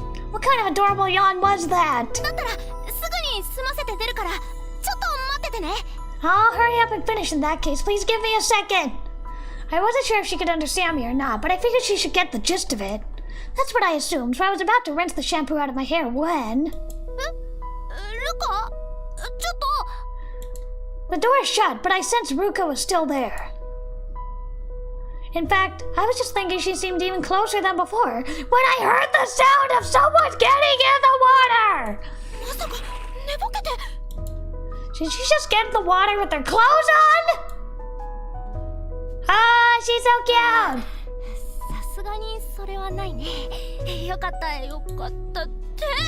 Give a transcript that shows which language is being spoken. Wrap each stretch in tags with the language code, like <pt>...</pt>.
<en>What kind of adorable yawn was that?</en> <ja>だったらすぐに済ませて出るからちょっと待っててね。</ja> <en>I'll hurry up and finish in that case. Please give me a second. I wasn't sure if she could understand me or not, but I figured she should get the gist of it. That's what I assumed, so I was about to rinse the shampoo out of my hair when...</en> <ja>ルカ？ちょっと。</ja> <en>The door shut, but I sensed Ruka was still there. In fact, I was just thinking she seemed even closer than before when I heard the sound of someone getting in the water!</en> <ja>まさか寝ぼけて。</ja> <en>Did she just get in the water with her clothes on? Ah, she's so cute!</en> <ja>さすがにそれはないね。よかったよかったって。</ja>